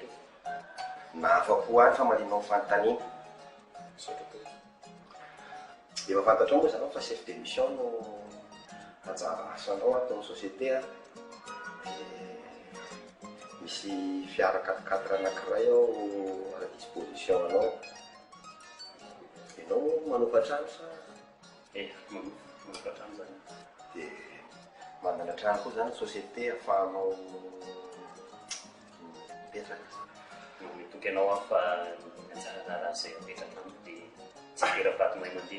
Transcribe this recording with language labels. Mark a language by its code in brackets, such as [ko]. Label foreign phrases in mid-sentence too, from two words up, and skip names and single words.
[mg] Na afa-po any fa maninao fanontaniana. Efa fantatrao moa zanao fa [fr] chef de mission [mg] no anjara asanao ato amin'ny société a. Misy fiara 4x4 anankiray ao [fr] à la disposition [mg] anao. Ianao manofa trano sa? Manofa trano zany. Dia manana trano koa zany société ahafahanao mipetraka. Mitoky anao aho fa anjarana izay apetraka amiko dia tsy tera-paty mahay mandeha.